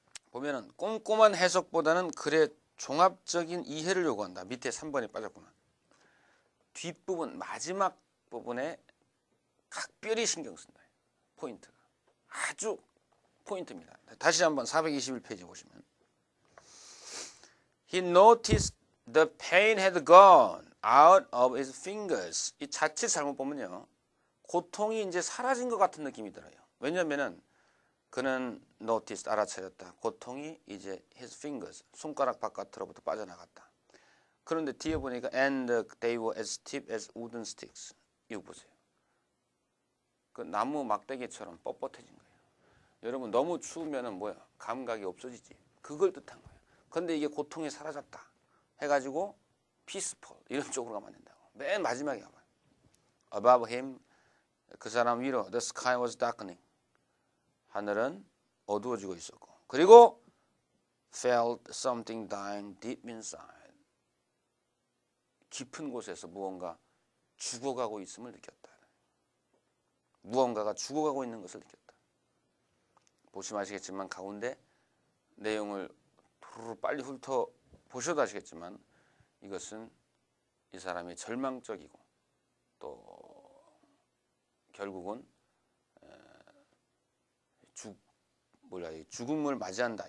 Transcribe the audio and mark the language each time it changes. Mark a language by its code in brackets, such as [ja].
[ko] 보면은 꼼꼼한 해석보다는 글의 종합적인 이해를 요구한다. 밑에 3번이 빠졌구나. 뒷부분, 마지막 부분에 각별히 신경 쓴다. 포인트가. 아주 포인트입니다. 다시 한번 421페이지 보시면. [en] He noticed the pain had gone out of his fingers. [ko] 이 자칫 잘못 보면요. 고통이 이제 사라진 것 같은 느낌이 들어요. 왜냐면은 그는 noticed, 알아차렸다. 고통이 이제 his fingers, 손가락 바깥으로부터 빠져나갔다. 그런데 뒤에 보니까 [en] and they were as stiff as wooden sticks. [ko] 이거 보세요. 그 나무 막대기처럼 뻣뻣해진 거예요. 여러분 너무 추우면은 뭐야? 감각이 없어지지. 그걸 뜻한 거예요. 그런데 이게 고통이 사라졌다. 해가지고 peaceful 이런 쪽으로 가면 안 된다고. 맨 마지막에 가봐요. [en] Above him, [ko] 그 사람 위로 [en] the sky was darkening. [ko] 하늘은 어두워지고 있었고. [en] 그리고 felt something dying deep inside. [ko] 깊은 곳에서 무언가 죽어가고 있음을 느꼈다. 무언가가 죽어가고 있는 것을 느꼈다. 보시면 아시겠지만 가운데 내용을 빨리 훑어 보셔도 아시겠지만 이것은 이 사람이 절망적이고 또 결국은 죽음을 맞이한다.